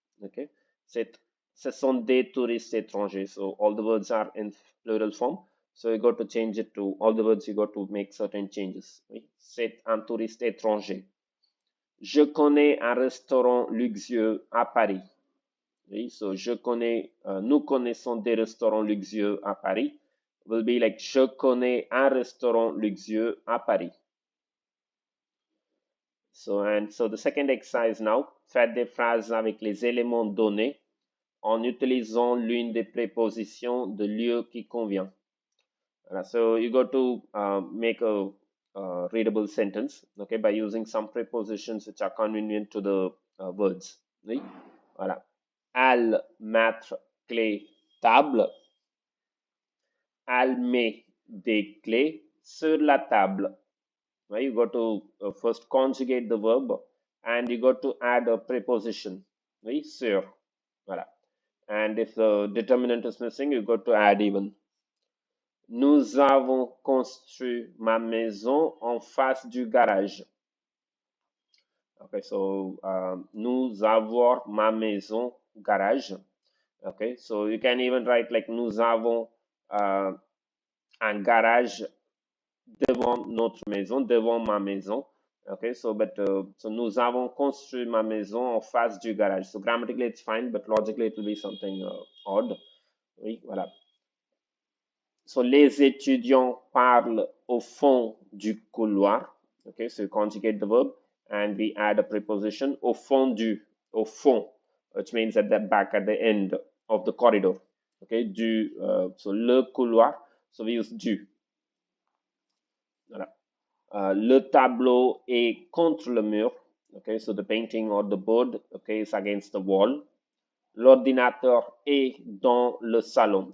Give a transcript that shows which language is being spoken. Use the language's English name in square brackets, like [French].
[English] Okay. [French] Ce sont des touristes étrangers. [English] So all the words are in plural form. So you got to change it to all the words. You got to make certain changes. [French] Oui? C'est un touriste étranger. Je connais un restaurant luxueux à Paris. Oui? [English] So [French] je connais, nous connaissons des restaurants luxueux à Paris. [English] Will be like [French] je connais un restaurant luxueux à Paris. [English] So the second exercise now, [French] faites des phrases avec les éléments donnés en utilisant l'une des prépositions de lieu qui convient. [English] So you got to make a readable sentence, okay, by using some prepositions which are convenient to the words. [French] Oui? Voilà. Elle mettre clé table. Elle met des clés sur la table. [English] Right? You got to first conjugate the verb and you got to add a preposition. Right? Sur. Voilà. And if the determinant is missing, you got to add even. [French] Nous avons construit ma maison en face du garage. [English] Okay, so [French] nous avons ma maison garage. [English] Okay, so you can even write like [French] nous avons un garage devant notre maison, devant ma maison. [English] Okay, so [French] nous avons construit ma maison en face du garage. [English] So grammatically it's fine, but logically it will be something odd. [French] Oui, voilà. [English] So [French] les étudiants parlent au fond du couloir. [English] Okay, so you conjugate the verb and we add a preposition [French] au fond du, au fond, [English] which means at the back, at the end of the corridor. Okay, so [French] le couloir, [English] so we use du. [French] Voilà. Le tableau est contre le mur. [English] Okay, so the painting or the board, okay, is against the wall. [French] L'ordinateur est dans le salon.